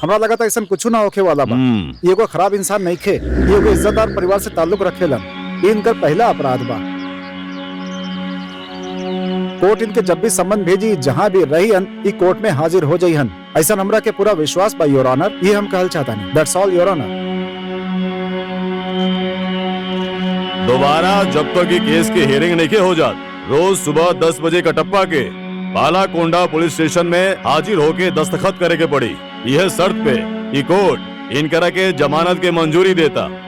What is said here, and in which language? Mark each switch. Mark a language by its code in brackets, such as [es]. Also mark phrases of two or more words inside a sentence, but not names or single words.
[bho] हमरा लगा था ऐसा कुछ ना होके वाला बा। ये कोई खराब इंसान नहीं खे, ये कोई इज्जतदार परिवार से ताल्लुक रखेलन। ये इनकर पहला अपराध बा। कोर्ट इनके जब भी सम्मन भेजी जहाँ भी रहीहन ई कोर्ट में हाजिर हो जाइहन। ऐसा हमरा के पूरा विश्वास बा [en] your honour. [bho] ये हम कहल चाहता नहीं। [en] that's all your honour. [bho] दोबारा जब तक ये केस की हियरिंग नहीं हो जात, रोज सुबह 10 बजे कटप्पा के बालाकोंडा पुलिस स्टेशन में हाजिर होके दस्तखत करे के पड़ी। यह शर्त पे ये कोर्ट इनकरा के जमानत के मंजूरी देता।